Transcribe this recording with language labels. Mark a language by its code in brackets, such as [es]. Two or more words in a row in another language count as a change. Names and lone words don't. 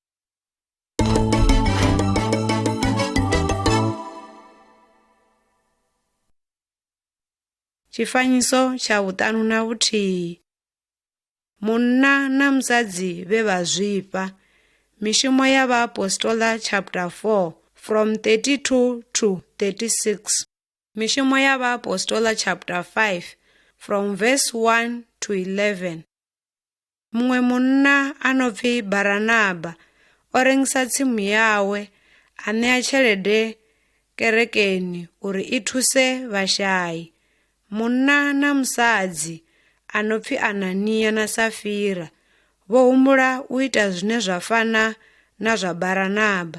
[ve] Tshifanyiso tsha vhuṱanu na vhuthihi. Munna na musadzi vhe vha zwifha. Mishumo ya Vhaapostoli [en] chapter 4 from 32 to 36. [ve] Mishumo ya Vhaapostoli [en] chapter 5 from verse 1 to 11. [ve] Muṅwe munna ano pfi Baranaba o rengisa tsimu yawe a ṋea tshelede kerekeni uri i thuse vhashai. Munna na musadzi ano pfi Anania na Safira vho humbula u ita zwine zwa fana na zwa Baranaba.